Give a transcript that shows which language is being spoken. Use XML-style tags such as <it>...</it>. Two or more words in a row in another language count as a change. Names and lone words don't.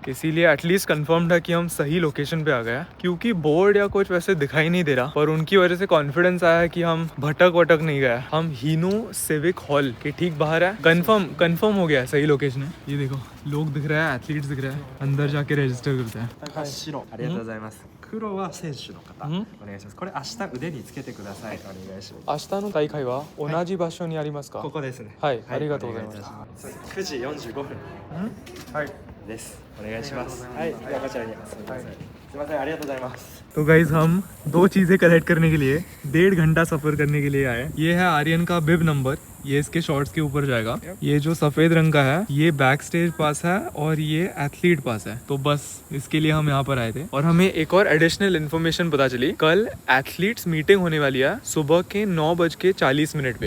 <hi>इसीलिए</hi> <en>at least confirmed</en> <hi>है कि हम सही लोकेशन पे आ गए। क्योंकि बोर्ड या कुछ वैसे दिखाई नहीं दे रहा, पर उनकी वजह से कॉन्फिडेंस आया है कि हम भटक नहीं गए। हम हीनो सिविक हॉल के ठीक बाहर है। कंफर्म हो गया है, सही लोकेशन है। ये देखो लोग दिख रहे हैं, एथलीट्स दिख रहे हैं। अंदर जाके रजिस्टर करते हैं।</hi> <ja>白ありがとうございます。黒は選手の方、お願いします。これ明日腕につけてください。お願いします。明日の大会は同じ場所にありますか？ここですね。はい、ありがとうございます。お願たします。9時45分はいです。お願いします。はい、ではこちらにすみません。すみません、ありがとうございます。</ja> <hi>तो गाइज हम 2 चीजें कलेक्ट करने के लिए 1.5 घंटा सफर करने के लिए आए। ये है आर्यन का</hi> <en>bib number,</en> <hi>ये इसके शॉर्ट्स के ऊपर जाएगा। ये जो सफेद रंग का है ये</hi> <en>backstage pass</en> <hi>है और ये</hi> <en>athlete pass</en> <hi>है। तो बस इसके लिए हम यहाँ पर आए थे। और हमें एक और</hi> <en>additional information</en> <hi>पता चली, कल</hi> <en>athletes meeting</en> <hi>होने वाली है सुबह के 9:40 पे।</hi>